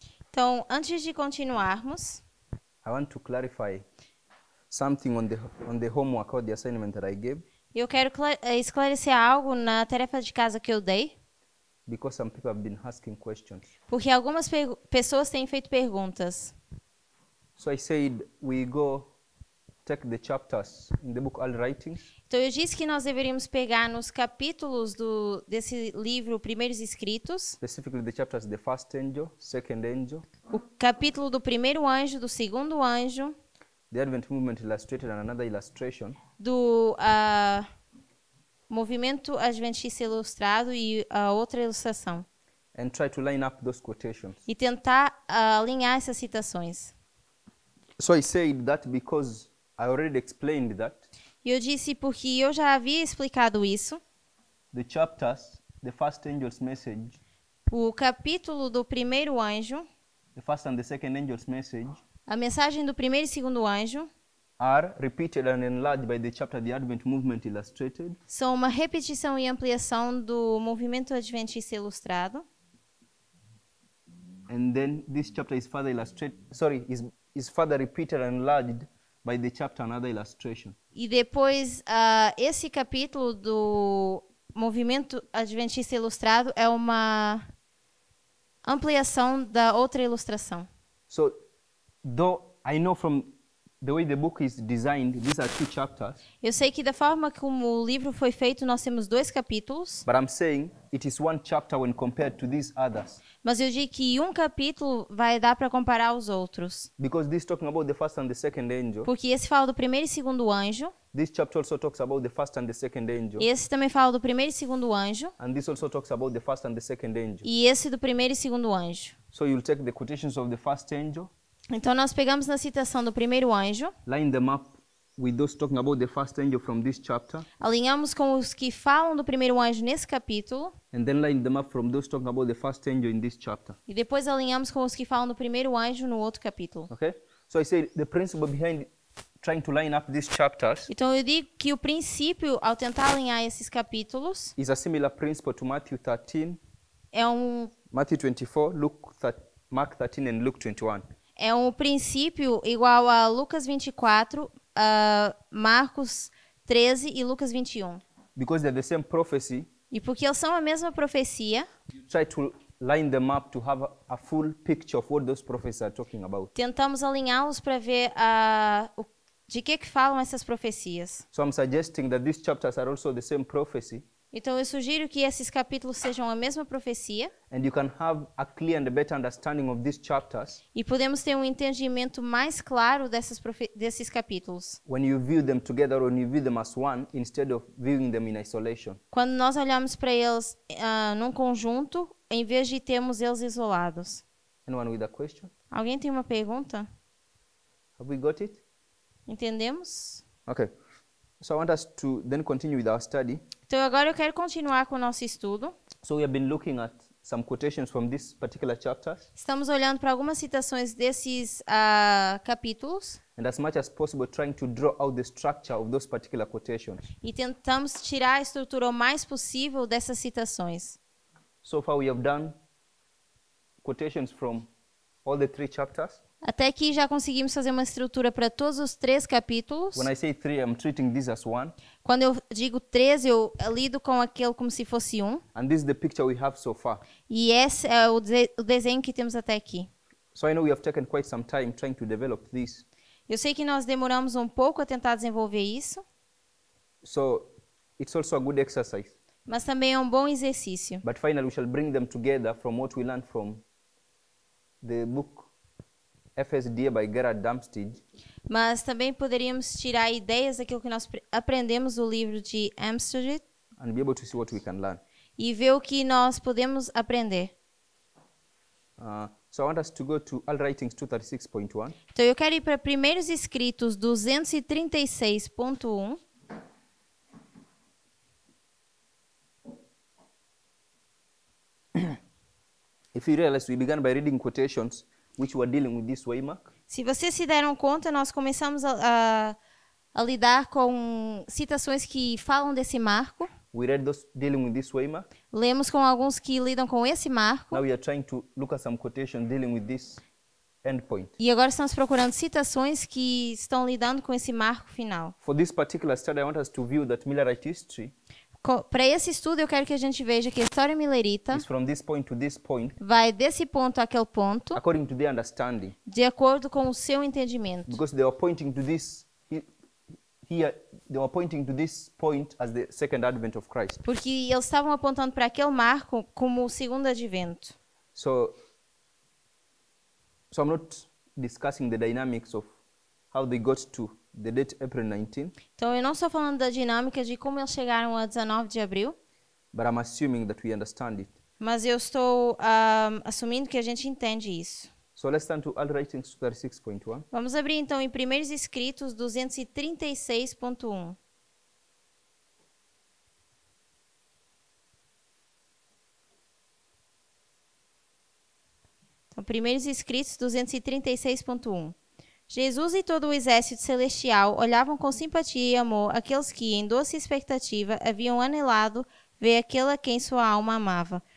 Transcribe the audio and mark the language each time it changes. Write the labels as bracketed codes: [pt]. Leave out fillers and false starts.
[pt] Então, antes de continuarmos, [en] I want to clarify something on the homework or the assignment that I gave, [pt] eu quero esclarecer algo na tarefa de casa que eu dei, [en] because some people have been asking questions. [pt] porque algumas pessoas têm feito perguntas. [en] So I said we go take the chapters in the book All Writings, [pt] Então, eu disse que nós deveríamos pegar nos capítulos desse livro Primeiros Escritos, [en] specifically the chapters the first angel, second angel, [pt] o capítulo do primeiro anjo, do segundo anjo, [en] the Advent movement illustrated and another illustration, [pt] do movimento adventista ilustrado e a outra ilustração. [en] and try to line up those quotations. [pt] E tentar alinhar essas citações. [en] So I said that because I already explained that [pt] E eu disse porque eu já havia explicado isso. [en] the chapters, the first angel's message, [pt] O capítulo do primeiro anjo, [en] the first and the second angel's message, [pt] a mensagem do primeiro e segundo anjo, [en] are repeated and enlarged by the chapter The Advent Movement Illustrated, [pt] são uma repetição e ampliação do movimento adventista ilustrado. [en] and then this chapter is further is further repeated and enlarged by the chapter Another Illustration. [pt] E depois, esse capítulo do movimento adventista ilustrado é uma ampliação da outra ilustração. [en] So, though I know from the way the book is designed, these are two chapters, [pt] Eu sei que da forma como o livro foi feito, nós temos 2 capítulos, [en] but I'm saying it is one chapter when compared to these others, [pt] mas eu digo que um capítulo vai dar para comparar aos outros. [en] because this talking about the first and the second angel, [pt] Porque esse fala do primeiro e segundo anjo, [en] this chapter also talks about the first and the second angel, [pt] esse também fala do primeiro e segundo anjo, [en] and this also talks about the first and the second angel. [pt] e esse do primeiro e segundo anjo. [en] So you'll take the quotations of the first angel, [pt] Então, nós pegamos na citação do primeiro anjo, [en] line them up with those talking about the first angel from this chapter, [pt] alinhamos com os que falam do primeiro anjo nesse capítulo, [en] and then line them up from those talking about the first angel in this chapter. [pt] e depois alinhamos com os que falam do primeiro anjo no outro capítulo. [en] Okay? So I said the principle behind trying to line up these chapters [pt] Então, eu digo que o princípio, ao tentar alinhar esses capítulos, [en] is a similar principle to Matthew 13, [pt] é um [en] Matthew 24, Mark 13, and Luke 21. [pt] princípio igual a Lucas 24, Marcos 13 e Lucas 21. [en] Because they're the same prophecy, [pt] E porque eles são a mesma profecia, [en] try to line them up to have a full picture of what those prophecies are talking about. [pt] tentamos alinhá-los para ver de que falam essas profecias. [en] So I'm suggesting that these chapters are also the same prophecy, [pt] Então, eu sugiro que esses capítulos sejam a mesma profecia [en] and you can have a clear and better understanding of these chapters [pt] e podemos ter um entendimento mais claro desses capítulos [en] when you view them together, or when you view them as one, instead of viewing them in isolation. [pt] quando nós olhamos para eles num conjunto, em vez de termos eles isolados. [en] Anyone with a question? [pt] Alguém tem uma pergunta? [en] Have we got it? [pt] Entendemos? [en] Okay. So I want us to then continue with our study. [pt] Então, agora eu quero continuar com o nosso estudo. [en] So we have been looking at some quotations from these particular chapters, [pt] Estamos olhando para algumas citações desses capítulos [en] and as much as possible trying to draw out the structure of those particular quotations. [pt] e tentamos tirar a estrutura o mais possível dessas citações. [en] So far we have done quotations from all the 3 chapters. [pt] Até aqui já conseguimos fazer uma estrutura para todos os 3 capítulos. [en] When I say 3, I'm treating this as one, [pt] Quando eu digo 3, eu lido com aquele como se fosse um. [en] and this is the picture we have so far. [pt] E esse é o desenho que temos até aqui. [en] So I know we have taken quite some time trying to develop this. [pt] Eu sei que nós demoramos um pouco a tentar desenvolver isso, [en] So it's also a good exercise. [pt] mas também é um bom exercício. [en] But finally we shall bring them together from what we learned from the book FSDA by Gerard Darmstadt, [pt] Mas também poderíamos tirar ideias daquilo que nós aprendemos do livro de Amsterdam [en] and be able to see what we can learn. [pt] e ver o que nós podemos aprender. [en] So I want us to go to All Writings 236.1. [pt] Então, eu quero ir para Primeiros Escritos 236.1. [en] If you realize, we began by reading quotations which were dealing with this waymark. [pt] Se vocês se deram conta, nós começamos a lidar com citações que falam desse marco. [en] We read those dealing with this Weimar. [pt] Lemos com alguns que lidam com esse marco. [en] Now we are trying to look at some quotation dealing with this endpoint. [pt] E agora estamos procurando citações que estão lidando com esse marco final. [en] For this particular study, I want us to view that Millerite history [pt] Para esse estudo, eu quero que a gente veja que a história milerita [en] is from this point to this point, [pt] vai desse ponto àquele ponto, [en] according to their understanding. [pt] de acordo com o seu entendimento. [en] Because they were pointing to this here, they were pointing to this point as the second advent of Christ. [pt] Porque eles estavam apontando para aquele marco como o segundo advento. [en] So I'm not discussing the dynamics of how they got to the date April 19, [pt] Então, eu não estou falando da dinâmica de como eles chegaram a 19 de abril, [en] but I'm assuming that we understand it. [pt] mas eu estou assumindo que a gente entende isso. [en] So let's turn to Early Writings 36.1. [pt] Vamos abrir, então, em Primeiros Escritos 236.1. Então, Primeiros Escritos 236.1. Jesus e todo o exército celestial olhavam com simpatia e amor aqueles que, em doce expectativa, haviam anelado ver aquele a quem sua alma amava.